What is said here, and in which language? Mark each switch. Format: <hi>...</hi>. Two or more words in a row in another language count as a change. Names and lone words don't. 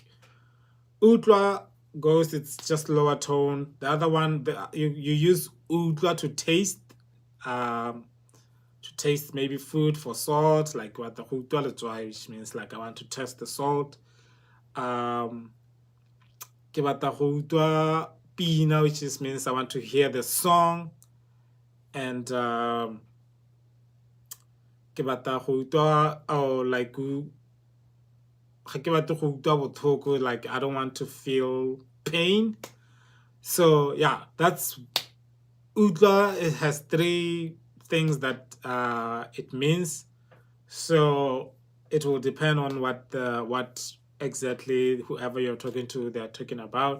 <en>Utwa goes, it's just lower tone. The other one, you use utwa to taste, maybe food for salt, like what the utwa, which means like I want to test the salt.</en> <tn>Ke ke batla go utlwa pina,</tn> <en>which is means I want to hear the song, and</en> <tn>ke batla go utlwa</tn> <en>or like</en> <tn>ga ke batle go utlwa botlhoko,</tn> <en>like I don't want to feel pain. So yeah, that's utlwa. It has three things that it means. So it will depend on what exactly whoever you're talking to they're talking about.</en>